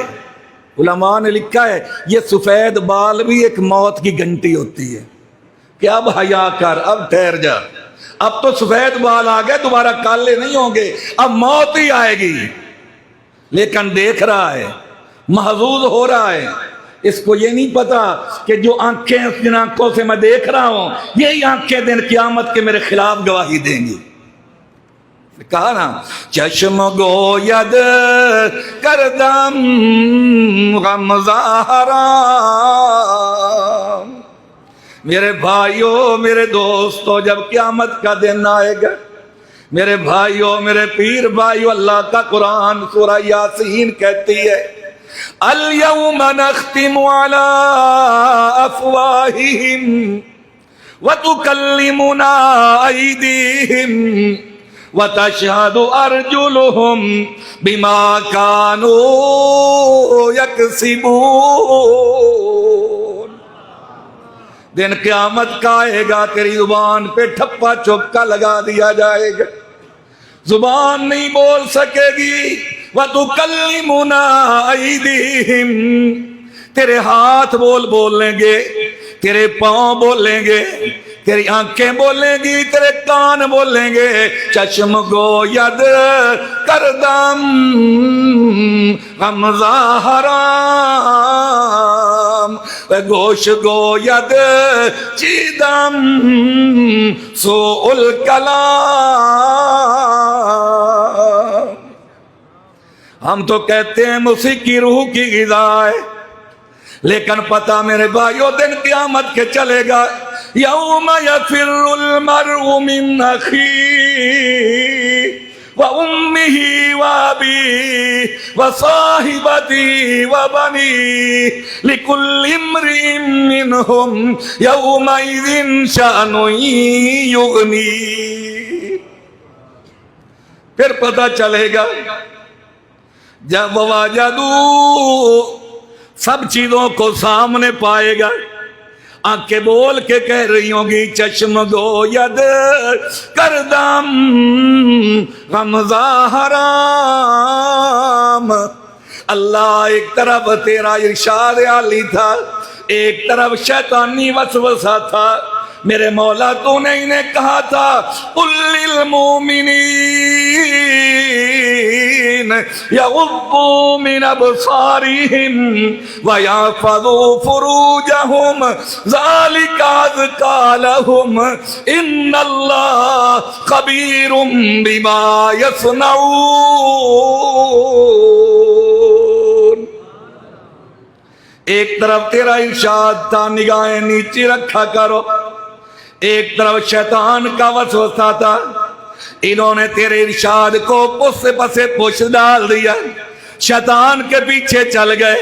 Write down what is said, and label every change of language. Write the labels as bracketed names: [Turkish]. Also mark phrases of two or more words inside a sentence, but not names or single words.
[Urdu] علماء نے لکھا ہے یہ سفید بال بھی ایک موت کی گھنٹی ہوتی ہے کہ اب حیا کر، اب ٹھہر جا، اب تو سفید بال آ گئے دوبارہ کالے نہیں ہوں گے، اب موت ہی آئے گی۔ لیکن دیکھ رہا ہے، محظوظ ہو رہا ہے، اس کو یہ نہیں پتا کہ جو آنکھیں جن آنکھوں سے میں دیکھ رہا ہوں یہی آنکھیں دن قیامت کے میرے خلاف گواہی دیں گی۔ کہا نا [Persian] چشم گوید کردم غم ظاہرام، [Urdu] میرے بھائیوں میرے دوستوں جب قیامت کا دن آئے گا، میرے بھائیوں میرے پیر بھائیوں، اللہ کا قرآن سورہ یاسین کہتی ہے [Arabic] اليوم نختم على افواہہم وتکلمنا ایدیہم وتشہد ارجلہم بما كانوا یکسبون۔ [Urdu] دن قیامت کا آئے گا، تیری زبان پہ ٹھپا چوکا لگا دیا جائے گا، زبان نہیں بول سکے گی۔ [Arabic] وَتُكَلِّمُنَا أَيْدِيهِمْ، [Urdu] تیرے ہاتھ بولیں گے، تیرے پاؤں بولیں گے، تیری آنکھیں بولیں گی، تیرے کان بولیں گے۔ [Persian] چشم گو ید کردم غم ظاہرام، گوش گو ید چیدم سوء الکلام۔ [Urdu] ہم تو کہتے ہیں موسیقی روح کی غذا ہے، لیکن پتہ میرے بھائیو دن قیامت کے چلے گا۔ [Arabic] یوم یفر المرء من اخیہ وامہ وابیہ وصاحبتہ وبنیہ لکل امرئ منہم یومئذ شأن یغنیہ۔ [Urdu] پھر پتہ چلے گا جب وجدو سب چیزوں کو سامنے پائے گا، آنکھیں بول کے کہہ رہی ہوں گی [Persian] چشم گو ید کردم غم ظاہرام۔ [Urdu] اللہ ایک طرف تیرا ارشاد عالی تھا، ایک طرف شیطانی وسوسہ تھا، میرے مولا تو نے انہیں کہا تھا قل [Arabic] للمؤمنین یغضوا من ابصارہم ویحفظوا فروجہم ذالک ازکی لہم ان اللہ خبیر بما یصنعون۔ [Urdu] ایک طرف تیرا ارشاد تھا نگاہیں نیچے رکھا کرو، ایک طرف شیطان کا وسوسہ تھا، انہوں نے تیرے ارشاد کو پس پسے پوچھ ڈال دیا، شیطان کے پیچھے چل گئے۔